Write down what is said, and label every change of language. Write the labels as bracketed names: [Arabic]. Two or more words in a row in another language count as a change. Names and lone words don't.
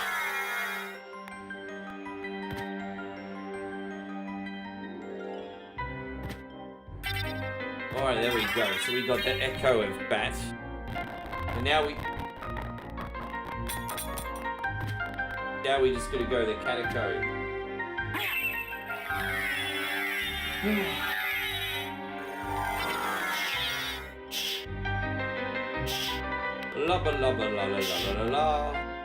[English] Alright, there we go. So we got the echo of bat. And now we just gotta go the cataco. La ba la ba la la la la la.